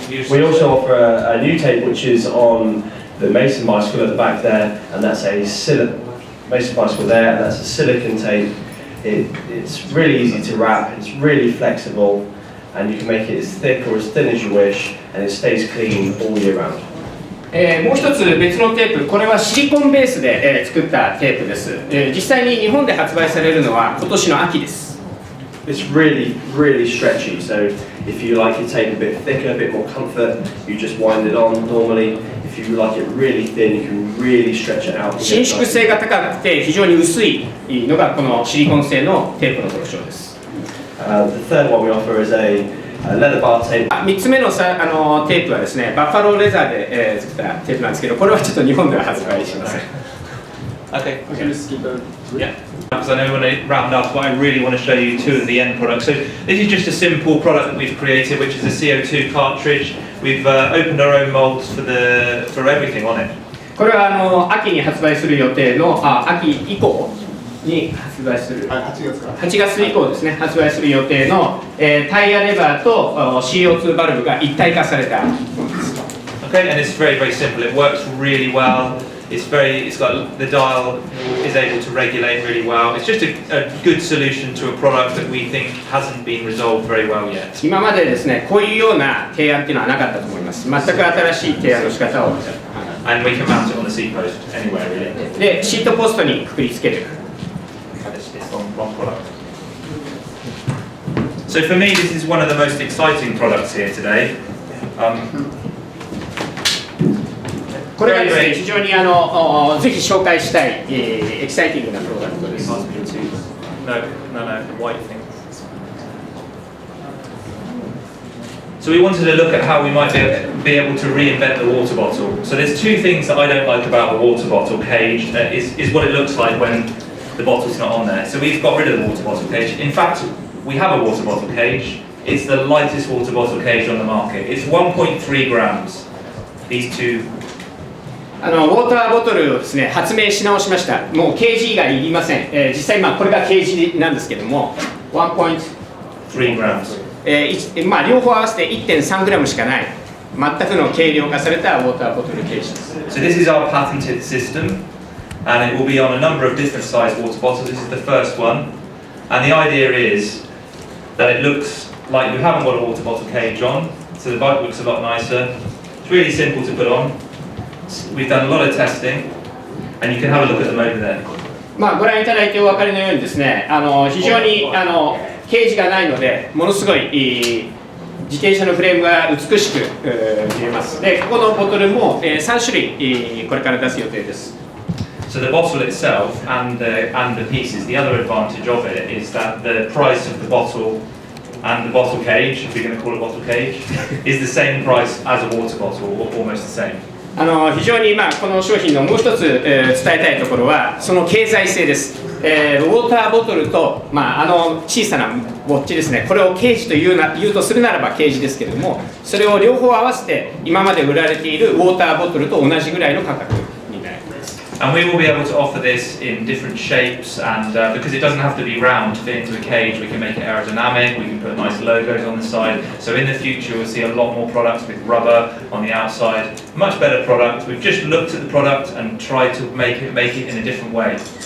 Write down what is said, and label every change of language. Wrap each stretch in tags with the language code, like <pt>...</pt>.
<en>We also offer a new tape which is on the Mason bicycle at the back there, and that's a Mason bicycle there, and that's a silicone tape. It's really easy to wrap, it's really flexible, and you can make it as thick or as thin as you wish, and it stays clean all year round.</en> <ja>もう一つ別のテープ、これはシリコンベースで、作ったテープです。実際に日本で発売されるのは今年の秋です。</ja> <en>It's really stretchy, so if you like your tape a bit thicker, a bit more comfort, you just wind it on normally. If you like it really thin, you can really stretch it out.</en> <ja>伸縮性が高くて非常に薄いのがこのシリコン製のテープの特徴です。</ja> <en>The third one we offer is a leather bar tape.</en> <ja>3つ目のテープはですね、バッファローレザーで、作ったテープなんですけど、これはちょっと日本では発売しません。</ja> <en>Okay. Yeah. Because I know when I round up, but I really want to show you 2 of the end products. So this is just a simple product that we've created, which is a CO2 cartridge. We've opened our own molds for everything on it.</en> <ja>これは秋に発売する予定の秋以降に発売する8月以降ですね、発売する予定の、タイヤレバーと CO2 バルブが一体化されたものです。</ja> <en>Okay, and it's very simple. It works really well. It's got the dial is able to regulate really well. It's just a good solution to a product that we think hasn't been resolved very well yet.</en> <ja>今までですね、こういうような提案っていうのはなかったと思います。全く新しい提案の仕方を。</ja> <en>And we can mount it on the seat post anywhere really.</en> <ja>で、シートポストにくくりつける。</ja> <en>It's wrong product. So for me, this is one of the most exciting products here today.</en> <ja>これがですね、非常にぜひ紹介したい、エキサイティングなプロダクトです。</ja> <en>No, the white thing. So we wanted to look at how we might be able to reinvent the water bottle. So there's two things that I don't like about a water bottle cage, is what it looks like when the bottle's not on there. So we've got rid of the water bottle cage. In fact, we have a water bottle cage. It's the lightest water bottle cage on the market. It's 1.3 grams. These two.</en> <ja>ウォーターボトルをですね、発明し直しました。もうケージ以外いりません。実際これがケージなんですけども、1.3 grams。まあ両方合わせて 1.3 グラムしかない全くの軽量化されたウォーターボトルケージです。</ja> <en>So this is our patented system, and it will be on a number of different size water bottles. This is the first one, and the idea is that it looks like you haven't got a water bottle cage on, so the bike looks a lot nicer. It's really simple to put on. We've done a lot of testing, and you can have a look at them over there.</en> <ja>まあご覧いただいてお分かりのようにですね、非常にケージがないので、ものすごい自転車のフレームが美しく見えます。で、ここのボトルも3種類これから出す予定です。</ja> <en>So the bottle itself and the pieces, the other advantage of it is that the price of the bottle and the bottle cage, if you're going to call it bottle cage, is the same price as a water bottle, or almost the same.</en> <ja>非常にこの商品のもう一つ伝えたいところはその経済性です。ウォーターボトルと、小さなウォッチですね、これをケージと言うとするならばケージですけれども、それを両方合わせて今まで売られているウォーターボトルと同じぐらいの価格になります。</ja> <en>And we will be able to offer this in different shapes, and because it doesn't have to be round to fit into a cage, we can make it aerodynamic, we can put nice logos on the side. So in the future we'll see a lot more products with rubber on the outside, much better product. We've just looked at the product and tried to make it in a different way.</en>